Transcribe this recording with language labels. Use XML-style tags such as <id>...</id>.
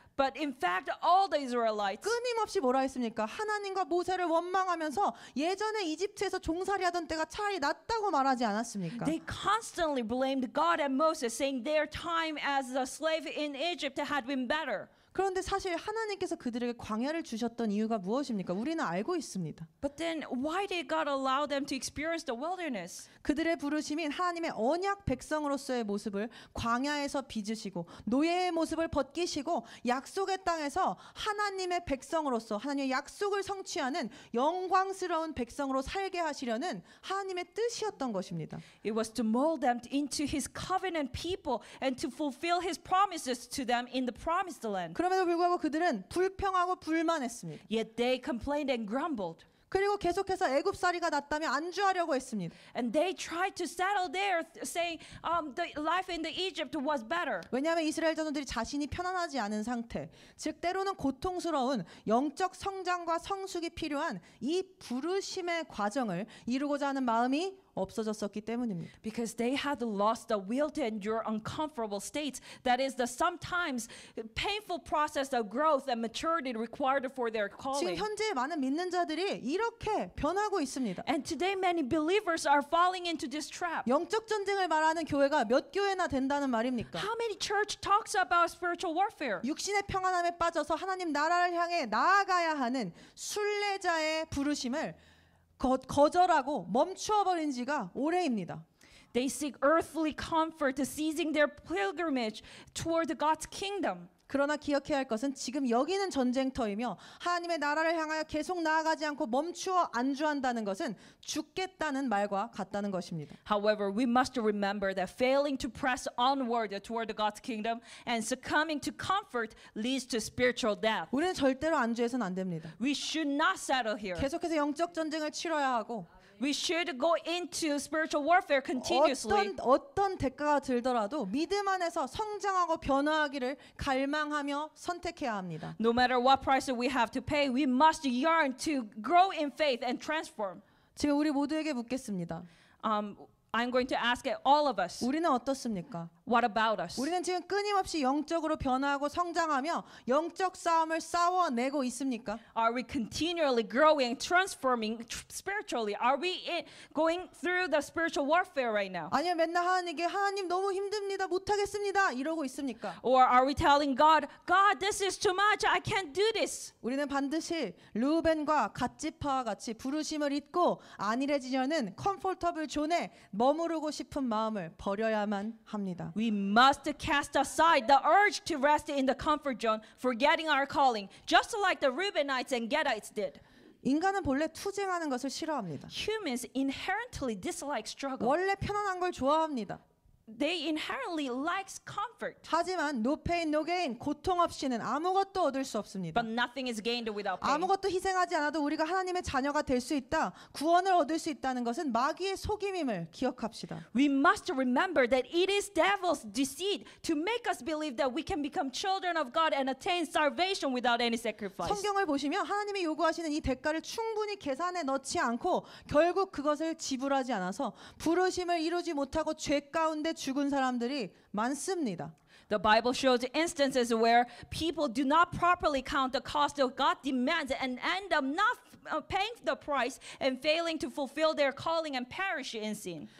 <en>But in fact, all the Israelites,</en> <ko>끊임없이 뭐라 했습니까? 하나님과 모세를 원망하면서 예전에 이집트에서 종살이하던 때가 차라리 낫다고 말하지 않았습니까?</ko> <en>they constantly blamed God and Moses, saying their time as a slave in Egypt had been better.</en> <ko>그런데 사실 하나님께서 그들에게 광야를 주셨던 이유가 무엇입니까? 우리는 알고 있습니다.</ko> <en>But then why did God allow them to experience the wilderness?</en> <ko>그들의 부르심인 하나님의 언약 백성으로서의 모습을 광야에서 빚으시고 노예의 모습을 벗기시고 약속의 땅에서 하나님의 백성으로서 하나님의 약속을 성취하는 영광스러운 백성으로 살게 하시려는 하나님의 뜻이었던 것입니다.</ko> <en>It was to mold them into His covenant people and to fulfill His promises to them in the promised land.</en> <ko>그럼에도 불구하고 그들은 불평하고 불만했습니다.</ko> <en>Yet they complained and grumbled.</en> <ko>그리고 계속해서 애굽살이가 낫다며 안주하려고 했습니다.</ko> <en>And they tried to settle there, saying the life in the Egypt was better.</en> <ko>왜냐하면 이스라엘 자손들이 자신이 편안하지 않은 상태, 즉 때로는 고통스러운 영적 성장과 성숙이 필요한 이 부르심의 과정을 이루고자 하는 마음이 없어졌었기 때문입니다.</ko> <en>Because they had lost the will to endure uncomfortable states. That is the sometimes painful process of growth and maturity required for their</en> <ko>지금</ko> <en>calling.</en> <ko>현재 많은 믿는 자들이 이렇게 변하고 있습니다.</ko> <en>And today many believers are falling into this trap.</en> <ko>영적 전쟁을 말하는 교회가 몇 교회나 된다는 말입니까?</ko> <en>How many church talks about spiritual warfare?</en> <ko>육신의 평안함에 빠져서 하나님 나라를 향해 나아가야 하는 순례자의 부르심을 거절하고 멈추어 버린 지가 오래입니다.</ko> <en>They seek earthly comfort, seizing their pilgrimage toward God's kingdom.</en> <ko>그러나 기억해야 할 것은 지금 여기는 전쟁터이며 하나님의 나라를 향하여 계속 나아가지 않고 멈추어 안주한다는 것은 죽겠다는 말과 같다는 것입니다.</ko> <en>However, we must remember that failing to press onward toward God's kingdom and succumbing to comfort leads to spiritual death.</en> <ko>우리는 절대로 안주해서는 안 됩니다.</ko> <en>We should not settle here.</en> <ko>계속해서 영적 전쟁을 치러야 하고</ko> <en>We should go into spiritual warfare continuously.</en> <ko>어떤 대가가 들더라도 믿음 안에서 성장하고 변화하기를 갈망하며 선택해야 합니다.</ko> <en>No matter what price we have to pay, we must yearn to grow in faith and transform.</en> <ko>지금 우리 모두에게 묻겠습니다.</ko> <en>I'm going to ask all of us.</en> <ko>우리는 어떻습니까?</ko> <en>What about us?</en> <ko>우리는 지금 끊임없이 영적으로 변화하고 성장하며 영적 싸움을 싸워내고 있습니까?</ko> <en>Are we continually growing, transforming spiritually? Are we going through the spiritual warfare right now?</en> <ko>아니면 맨날 하나님께 하나님 너무 힘듭니다. 못하겠습니다. 이러고 있습니까?</ko> <en>Or are we telling God, God, this is too much. I can't do this.</en> <ko>우리는 반드시 르우벤과 갓지파와 같이 부르심을 잊고 안일해지려는 컴포터블 존에 머무르고 싶은 마음을 버려야만 합니다.</ko> <en>We must cast aside the urge to rest in the comfort zone, forgetting our calling, just like the Reubenites and Gadites did.</en> <ko>인간은 본래 투쟁하는 것을 싫어합니다.</ko> <en>Humans inherently dislike struggle.</en> <ko>원래 편안한 걸 좋아합니다.</ko> <en>They inherently likes comfort.</en> <ko>하지만</ko> <en>no pain, no gain,</en> <ko>고통 없이는 아무것도 얻을 수 없습니다.</ko> <en>But nothing is gained without pain.</en> <ko>아무것도 희생하지 않아도 우리가 하나님의 자녀가 될 수 있다, 구원을 얻을 수 있다는 것은 마귀의 속임임을 기억합시다.</ko> <en>We must remember that it is devil's deceit to make us believe that we can become children of God and attain salvation without any sacrifice.</en> <ko>성경을 보시면 하나님이 요구하시는 이 대가를 충분히 계산에 넣지 않고 결국 그것을 지불하지 않아서 부르심을 이루지 못하고 죄 가운데 죽은 사람들이 많습니다.</ko> <en>The Bible shows instances where people do not properly count the cost of God demands and end up not paying the price and failing to fulfill their calling and perish in sin.</en>